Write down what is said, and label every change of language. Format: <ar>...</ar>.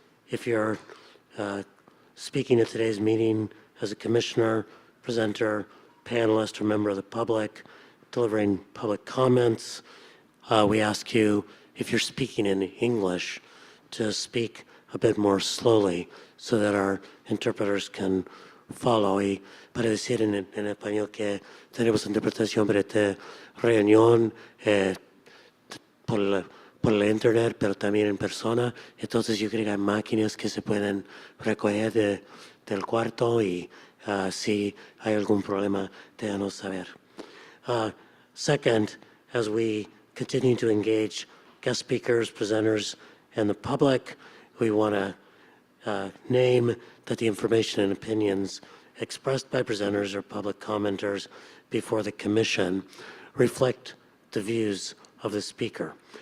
<en>If you're speaking at today's meeting as a commissioner, presenter, panelist, or member of the public, delivering public comments, we ask you, if you're speaking in English, to speak a bit more slowly so that our interpreters can follow.</en> <es>Y para decir en español que tenemos interpretación para esta reunión por la internet, pero también en persona. Entonces yo creo que hay máquinas que se pueden recoger del cuarto y si hay algún problema, déjanos saber.</es> <en>Second, as we continue to engage guest speakers, presenters, and the public, we want to name that the information and opinions expressed by presenters or public commenters before the commission reflect the views of the speaker.</en>